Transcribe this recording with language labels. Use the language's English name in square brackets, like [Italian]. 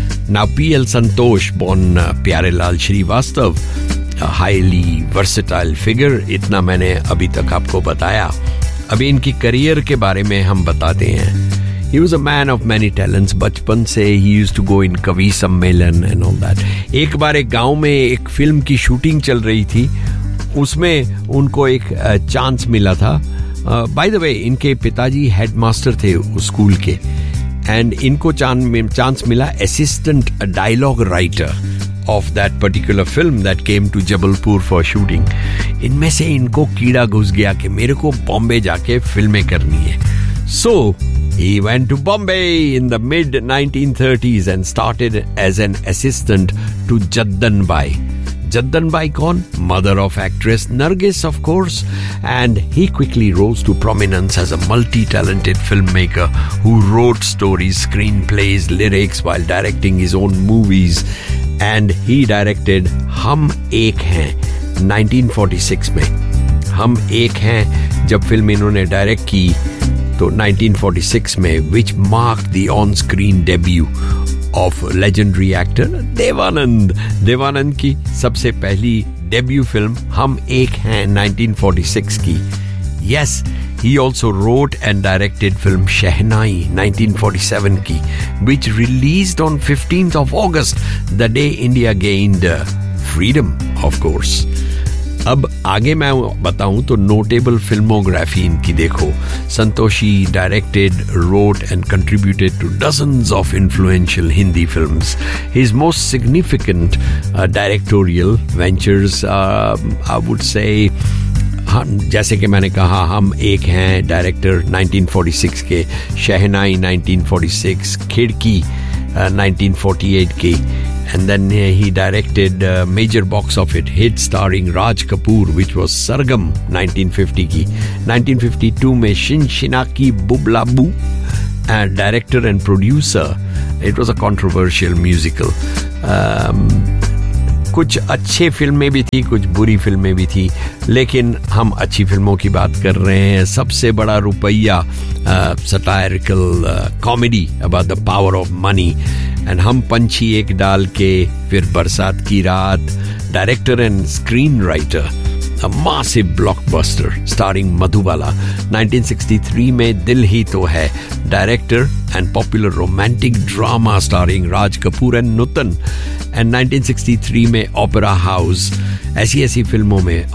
[Hindi] Now PL संतोष born प्यारे लाल Srivastava, [English] highly versatile figure, [Hindi] इतना मैंने अभी तक आपको बताया. अभी इनकी करियर के बारे में हम बताते हैं. [English] He was a man of many talents. [Hindi] बचपन से [English] he used to go in kavi sammelan and all that. [Hindi] एक बार एक गांव में एक फिल्म की शूटिंग चल रही थी, उसमें उनको एक चांस मिला था. [English] By the way, [Hindi] इनके पिताजी हेडमास्टर थे उस स्कूल के, एंड इनको चांस मिला assistant dialogue writer [English] of that particular film that came to Jabalpur for shooting, [Hindi] इनमें से इनको कीड़ा घुस गया कि मेरे को बॉम्बे जाके फिल्में करनी है. [English] So he went to Bombay in the mid 1930s and started as an assistant to Jaddan Bhai. [Hindi] Jaddan Bhai kaun? [English] Mother of actress Nargis, of course. And he quickly rose to prominence as a multi-talented filmmaker who wrote stories, screenplays, lyrics while directing his own movies. And he directed Hum Ek Hain 1946 mein. Hum Ek Hain, [Hindi] jab film inhone direct ki, to 1946 mein, [English] which marked the on-screen debut of legendary actor Devanand. [Hindi] Devanand ki sabse pehli debut film Hum Ek Hain 1946 ki. [English] Yes, he also wrote and directed film Shehnai 1947 ki, which released on 15th of August, the day India gained freedom, of course. [Hindi] अब आगे मैं बताऊं तो notable filmography इनकी देखो. [English] Santoshi directed, wrote and contributed to dozens of influential Hindi films. His most significant directorial ventures I would say, [Hindi] जैसे कि मैंने कहा [English] हम एक हैं डायरेक्टर 1946 के, शहनाई 1946, खिड़की 1948 की. And then he directed a major box office hit starring Raj Kapoor, which was Sargam 1950 ki. 1952 mein Shin Shinaki Bublabu, and director and producer. It was a controversial musical. [Hindi] कुछ अच्छे फिल्में भी थी, कुछ बुरी फिल्में भी थी, लेकिन हम अच्छी फिल्मों की बात कर रहे हैं. [English] Sabse Bada Rupaiya satirical comedy about the power of money and Hum Panchhi Ek Daal Ke, फिर Barsaat Ki Raat, director and screen writer, a massive blockbuster starring Madhubala 1963 में, Dil Hi To Hai director and popular romantic drama starring Raj Kapoor and Nutan, and 1963 में opera house, [Hindi] ऐसी ऐसी फिल्मों में.